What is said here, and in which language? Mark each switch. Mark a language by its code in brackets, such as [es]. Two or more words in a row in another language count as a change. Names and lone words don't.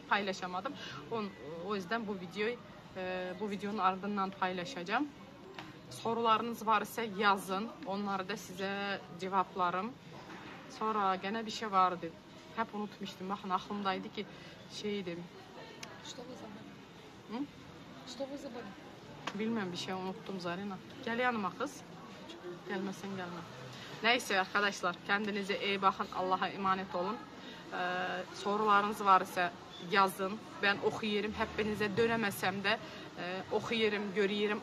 [tr] Paylaşamadım. O yüzden bu videonun ardından paylaşacağım. Sorularınız varsa yazın. Onları da size cevaplarım. Sonra gene bir şey vardı. Hep unutmuştum. Bakın aklımdaydı ki şeydi. [ru] Что вы забыли? Hı? Что вы забыли? [tr] Bilmem bir şey unuttum Zarina. Gel yanıma kız. Gelmesen gelme. Neyse arkadaşlar kendinize iyi bakın. Allah'a emanet olun. Sorularınız varsa yazın. Ben okuyorum. Hepinize dönemesem de okuyorum, görüyorum.